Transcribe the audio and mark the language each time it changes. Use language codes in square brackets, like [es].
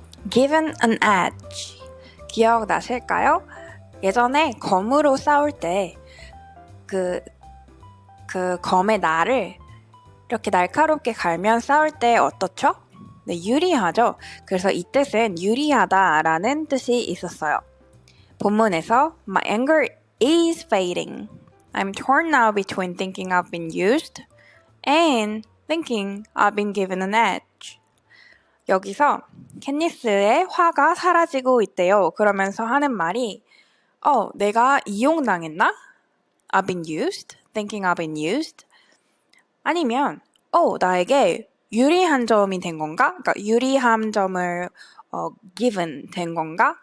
[en] Given an edge. [ko] 기억나실까요? 예전에 검으로 싸울 때 그 검의 날을 이렇게 날카롭게 갈면 싸울 때 어떻죠? 네, 유리하죠. 그래서 이 뜻은 유리하다라는 뜻이 있었어요. 본문에서 [en] My anger is fading. I'm torn now between thinking I've been used and thinking I've been given an edge. [ko] 여기서 캔니스의 화가 사라지고 있대요. 그러면서 하는 말이 내가 이용당했나? [en] I've been used? Thinking I've been used? [ko] 아니면 나에게 유리한 점이 된 건가? 그러니까 유리한 점을 given 된 건가?